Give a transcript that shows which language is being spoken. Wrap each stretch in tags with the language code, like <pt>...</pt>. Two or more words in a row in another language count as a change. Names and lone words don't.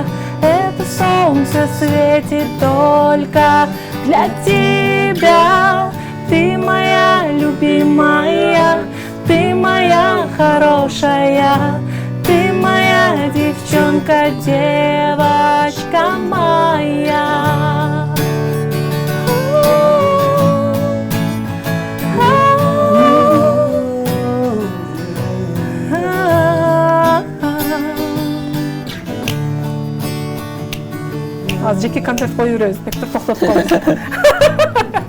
<ru>Это солнце светит только для тебя. Ты моя любимая, ты моя хорошая, ты моя девчонка, девочка моя.</ru> <ky>Аз жеке концерт коюп беребиз, Бектур токтотуп коебуз.</ky>